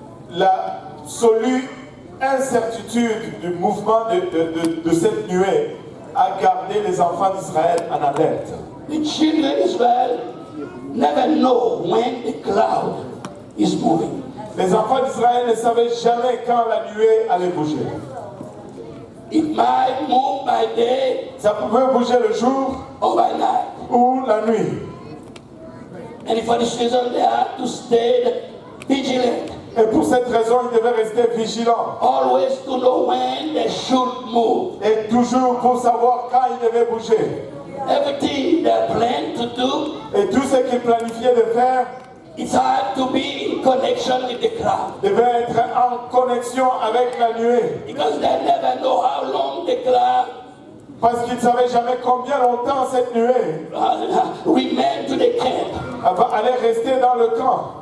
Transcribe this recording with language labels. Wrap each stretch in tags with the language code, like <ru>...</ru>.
<fr>L'absolue incertitude du mouvement de cette nuée a gardé les enfants d'Israël en alerte.</fr> <en>The children of Israel never know when the cloud is moving.</en> <fr>Les enfants d'Israël ne savaient jamais quand la nuée allait bouger.</fr> <en>It might move by day</en> <fr>Ça pouvait bouger le jour</fr> <en>or by night.</en> <fr>ou la nuit.</fr> <en>And for this reason, they have to stay vigilant,</en> <fr>Et pour cette raison, ils devaient rester vigilants.</fr> <en>always to know when they should move.</en> <fr>Et toujours pour savoir quand ils devaient bouger.</fr> <en>Everything they plan to do,</en> <fr>Et tout ce qu'ils planifiaient de faire</fr> <en>it's hard to be in connection with the cloud.</en> <fr>devait être en connexion avec la nuée.</fr> <en>Because they never know how long the cloud</en> <fr>Parce qu'ils ne savaient jamais combien longtemps cette nuée</fr> <en>remain to the camp.</en> <fr>allait rester dans le camp.</fr>